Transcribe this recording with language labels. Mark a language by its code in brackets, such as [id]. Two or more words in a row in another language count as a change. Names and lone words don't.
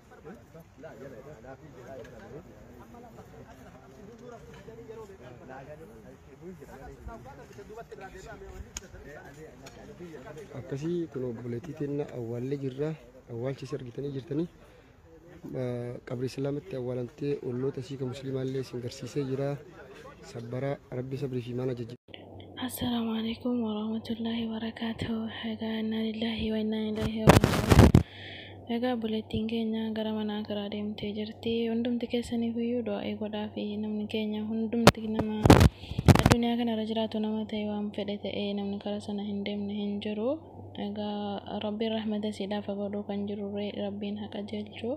[om] Akkasii kun obboleettii teenya awwaallee jirra. Awwaalchisa argitanii jirtanii qabri islaamatti awwaalantee olloota sii ka muslimaallee isin garsiisee jira. Sabbara Rabbi sabrii fi imaanaa jajjabina. [ar] السلام عليكم ورحمة الله وبركاته. إنا لله وإنا إليه راجعون. [om] Egaa buleettiin keenya gara manaa karaa deemtee jirti. Hundumti keessanii iyyuu du'aa godhaa fi namni keenya hundumti nama addunyaa kanarra jiraatu nama ta'e waan fedhe ta'ee namni karaa sana hin deemne hin jiru. Egaa Rabbiin rahmata siidhaaf godhuu kan jirurre Rabbiin haqa jeelchu.